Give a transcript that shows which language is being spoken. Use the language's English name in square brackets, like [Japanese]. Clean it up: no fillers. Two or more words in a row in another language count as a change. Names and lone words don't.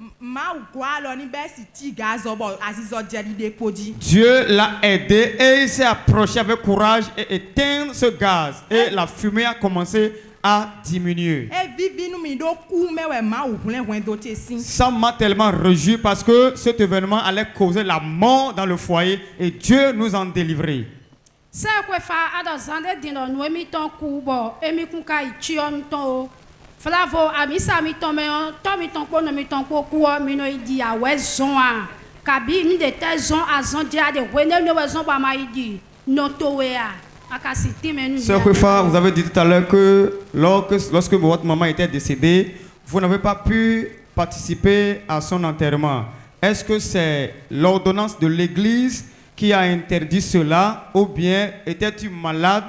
[French] Dieu l'a aidé et il s'est approché avec courage et éteint ce gaz. Et la fumée a commencé à diminuer. Ça m'a tellement réjoui parce que cet événement allait causer la mort dans le foyer et Dieu nous en délivrait. [Fon] Flavo amisa mi tome to mi ton ko no mi ton ko ku mi no idi awe zon a kabi mi de te zon azon dia de wene no we zon ba ma idi no to we a akasiti menu. [French] Sœur Kwefa, vous avez dit tout à l'heure que lorsque votre maman était décédée, vous n'avez pas pu participer à son enterrement. Est-ce que c'est l'ordonnance de l'église qui a interdit cela ou bien étais-tu malade?